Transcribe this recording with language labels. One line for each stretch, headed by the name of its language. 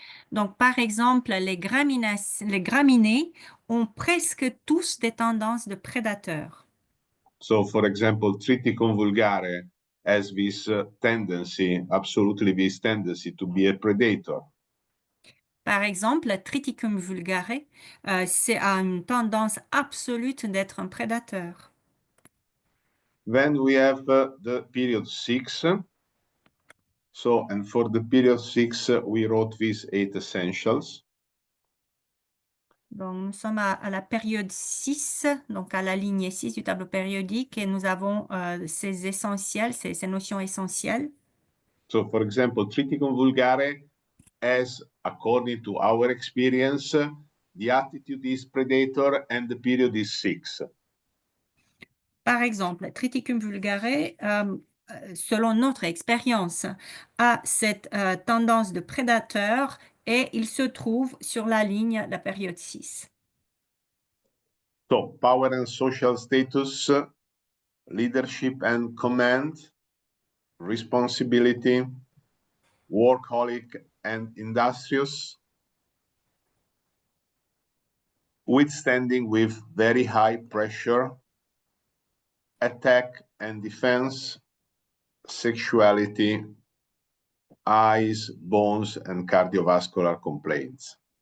French: Donc, par exemple, les graminées ont presque tous des tendances de prédateurs.
English: So, for example, Triticum vulgare has this tendency, absolutely this tendency to be a predator.
French: Par exemple, Triticum vulgare, c'est a une tendance absolue d'être un prédateur.
English: Then we have the period 6. So, and for the period 6, we wrote these 8 essentials.
French: Donc, nous sommes à la période 6, donc à la ligne 6 du tableau périodique, et nous avons ces essentiels, ces notions essentielles.
English: So, for example, Triticum vulgare has, according to our experience, the attitude is predator and the period is 6.
French: Par exemple, Triticum vulgare, selon notre expérience, a cette tendance de prédateur et il se trouve sur la ligne de la période 6.
English: So, power and social status, leadership and command, responsibility, workaholic and industrious, withstanding with very high pressure, attack and defense, sexuality, eyes, bones, and cardiovascular complaints.